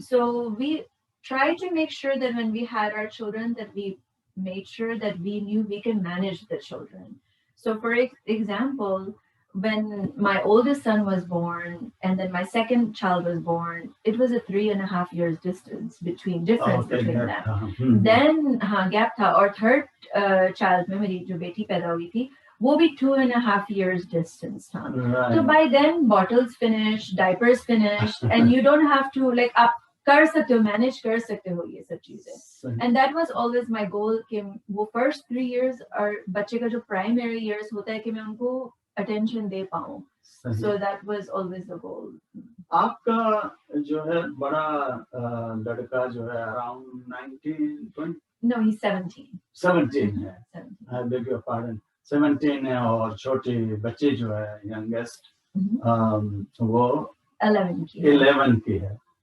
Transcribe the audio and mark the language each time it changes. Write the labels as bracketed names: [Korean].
[English] So we tried to make sure that when we had our children, that we made sure that we knew we can manage the children. So for example, when my oldest son was born and then my second child was born, it was a 3.5 years difference between them. [Hindi] Then gap tha, or third child में मेरी जो बेटी पैदा हुई थी वो भी 2.5 years distance था. [English] So by then bottles finished, diapers finished, and you don't have to [Hindi] आप कर सकते हो, manage कर सकते हो ये सब चीजें. [English] And that was always my goal [Hindi] कि वो first 3 years और बच्चे का जो primary years होता है कि मैं उनको attention दे पाऊँ. [English] So that was always the goal. [Hindi] आपका जो है बड़ा लड़का जो है around 19, 20? [English] No, he's 17. [Hindi] 17 है. [English] I beg your pardon. [Hindi] 17 है और छोटी बच्ची जो है youngest वो 11 की है.